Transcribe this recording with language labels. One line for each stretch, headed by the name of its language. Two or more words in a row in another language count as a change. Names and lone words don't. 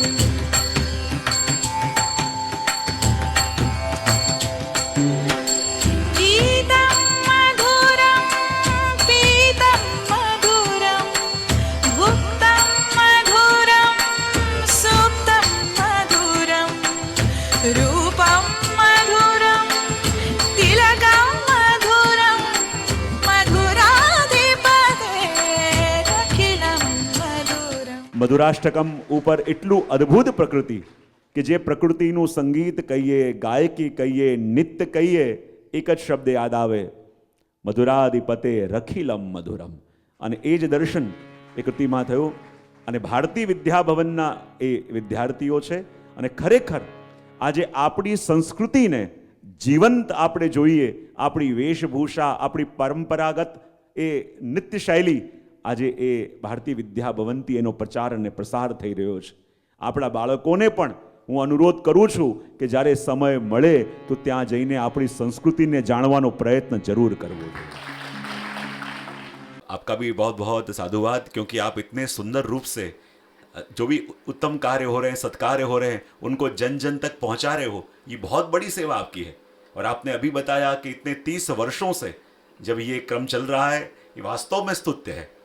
Sanskrit: गीतं मधुरं पीतं मधुरं भुक्तं मधुरं सुप्तं मधुरं रूपं मधुरं तिलकं मधुरं मधुराधिपते राखिलं मधुरम्.
Gujarati: મધુરાષ્ટકમ ઉપર એટલું અદ્ભુત પ્રકૃતિ કે જે પ્રકૃતિનું સંગીત કહીએ, ગાયકી કહીએ, નૃત્ય કહીએ, એક જ શબ્દ યાદ આવે,
Sanskrit: મધુરાધિપતે રખિલમ મધુરમ.
Gujarati: અને એ જ દર્શન એ કૃતિમાં થયું. અને ભારતીય વિદ્યાભવનના એ વિદ્યાર્થીઓ છે, અને ખરેખર આજે આપણી સંસ્કૃતિને જીવંત આપણે જોઈએ, આપણી વેશભૂષા, આપણી પરંપરાગત એ નૃત્ય શૈલી, આજે એ ભારતીય વિદ્યાભવનથી એનો પ્રચાર અને પ્રસાર થઈ રહ્યો છે. આપણા બાળકોને પણ હું અનુરોધ કરું છું કે જ્યારે સમય મળે તો ત્યાં જઈને આપણી સંસ્કૃતિને જાણવાનો પ્રયત્ન જરૂર કરવો જોઈએ.
Hindi: आपका भी बहुत बहुत साधुवाद, क्योंकि आप इतने सुंदर रूप से जो भी उत्तम कार्य हो रहे हैं, सत्कार्य हो रहे हैं, उनको जन जन तक पहुंचा रहे हो. ये बहुत बड़ी सेवा आपकी है. और आपने अभी बताया कि इतने 30 वर्षों से जब ये क्रम चल रहा है, ये वास्तव में स्तुत्य है.